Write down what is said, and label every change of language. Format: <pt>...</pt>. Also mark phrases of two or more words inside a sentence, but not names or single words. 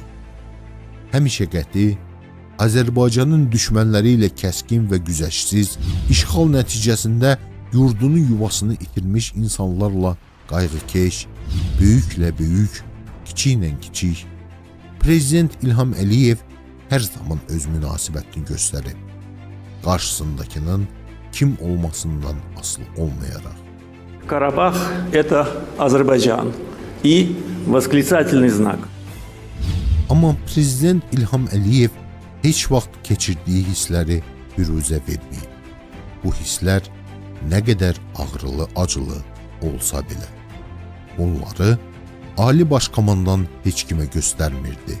<az>Həmişəqəti Azərbaycanın düşmənləri ilə kəskin və güzəşsiz işğal nəticəsində yurdunu, yuvasını itirmiş insanlarla qayğıkeş, böyüklə böyük, kiçiklə kiçik, Prezident İlham Əliyev hər zaman öz münasibətini göstərib, qarşısındakının kim olmasından asılı olmayaraq.</az> <ru>Карабах – это Азербайджан и восклицательный знак.</ru> <az>Amma Prezident İlham Əliyev heç vaxt keçirdiyi hissləri büruzə verməyib. Bu hisslər nə qədər ağrılı, acılı olsa belə. Onları Ali Baş Komandan heç kimə göstərmirdi.</az>